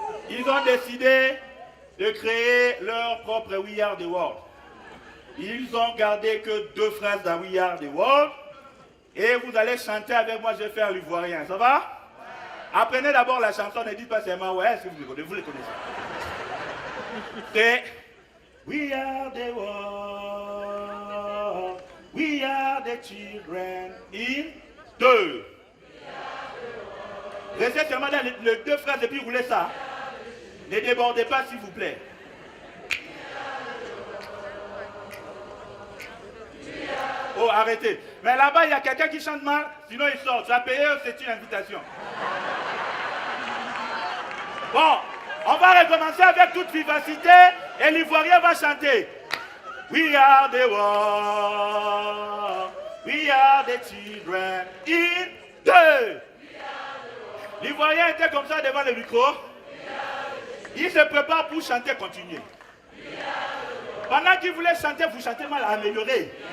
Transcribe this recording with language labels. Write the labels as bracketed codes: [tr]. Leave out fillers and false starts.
[fr] Ils ont décidé de créer leur propre We Are The World. Ils ont gardé que 2 phrases dans We Are The World. Et vous allez chanter avec moi, je vais faire l'ivoirien. Ça va? Apprenez d'abord la chanson, ne dites pas seulement ouais, est-ce que vous les connaissez? [en] C'est We are the world, we are the children in 2. [fr] Restez seulement dans les 2 phrases et puis roulez ça. Ne débordez pas s'il vous plaît. Oh, arrêtez. Mais là-bas, il y a quelqu'un qui chante mal, sinon il sort. Tu as payé, c'est une invitation. Bon, on va recommencer avec toute vivacité et l'Ivoirien va chanter. [en] We are the world, we are the children in 2. [fr] L'Ivoirien était comme ça devant le micro. Il se prépare pour chanter, continuer. Pendant qu'il voulait chanter, vous chantez mal, améliorer.